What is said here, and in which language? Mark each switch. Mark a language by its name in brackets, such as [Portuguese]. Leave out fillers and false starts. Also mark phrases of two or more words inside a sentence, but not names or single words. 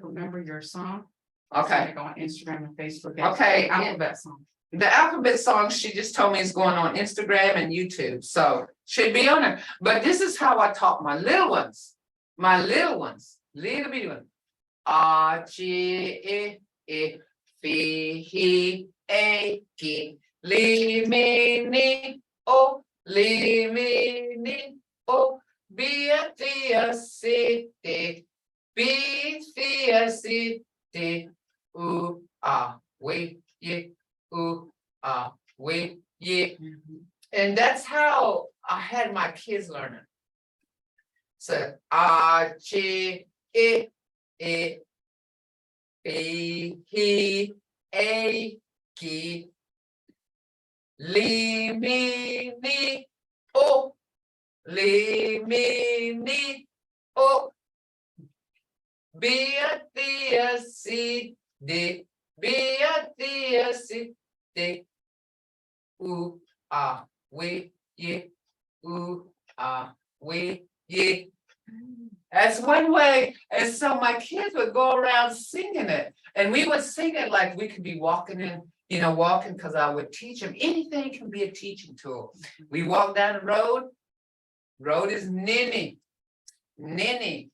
[English] Remember your song? Okay. Go on Instagram and Facebook. Okay. Alphabet song. The alphabet song, she just told me is going on Instagram and YouTube. So should be on there. But this is how I taught my little ones. Little bitty ones. A, G, E, fi, he, a, ki, li, mi, ni, o, li, mi, ni, o, bia, thea, si, te, be, thea, si, te, u, ah, we, ye, u, ah, we, ye. And that's how I had my kids learning. So, ah, chi, e, be, he, a, ki, li, mi, ni, o, li, mi, ni, o, bia, thea, si, de, bia, thea, si, de, u, ah, we, ye, u, ah, we, ye. That's one way. And so my kids would go around singing it. And we would sing it like we could be walking in, walking, because I would teach them. Anything can be a teaching tool. We walk down the road. Road is ninny. Ninny.